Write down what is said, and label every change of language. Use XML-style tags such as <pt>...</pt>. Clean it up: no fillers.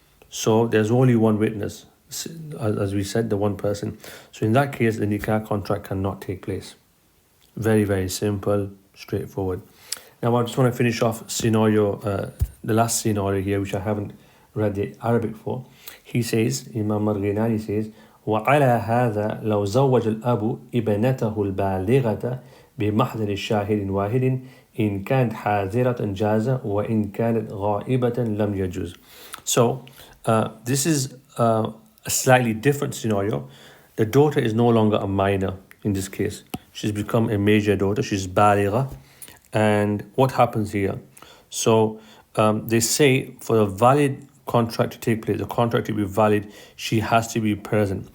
<en>So there's only one witness, as we said, the one person. So in that case, the nikah contract cannot take place. Very simple, straightforward. Now I just want to finish off the last scenario here, which I haven't read the Arabic for. He says, Imam Marghinani says,</en> <ar>وعلى هذا لو زوج الأب ابنته البالغة بمحضر شاهد واحد إن كانت حاضرة جاز وإن كانت غائبة لم يجوز.</ar> <en>So this is a slightly different scenario. The daughter is no longer a minor in this case. She's become a major daughter. She's baligha. And what happens here? So they say for a valid contract to take place, the contract to be valid, she has to be present.</en>